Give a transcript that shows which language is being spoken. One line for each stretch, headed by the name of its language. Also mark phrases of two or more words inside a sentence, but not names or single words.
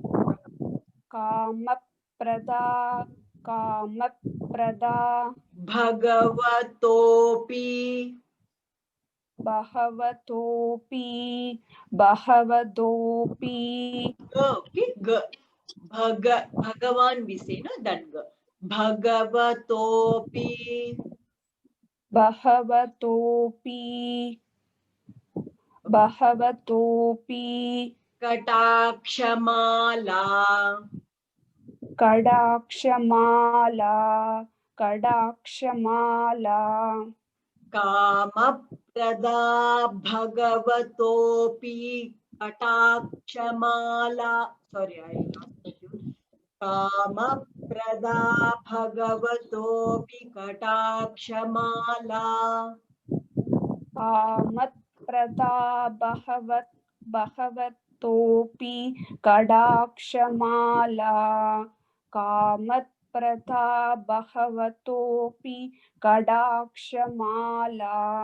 Sanskrit: कामप्रदा कामप्रदा भगवतोऽपि बहवतोऽपि बहवतोऽपि
English: भगवान we say no that भगवतोऽपि
Sanskrit: बहवतोऽपि बहवतोऽपि कटाक्षमाला कडाक्षमाला कडाक्षमाला कामप्रदा भगवतोऽपि कटाक्षमाला
English: sorry I lost it.
Sanskrit: कामप्रदा भगवतोऽपि कटाक्षमाला कामप्रदा बहवतोऽपि कडाक्षमाला कामप्रदा बहवतोऽपि कडाक्षमाला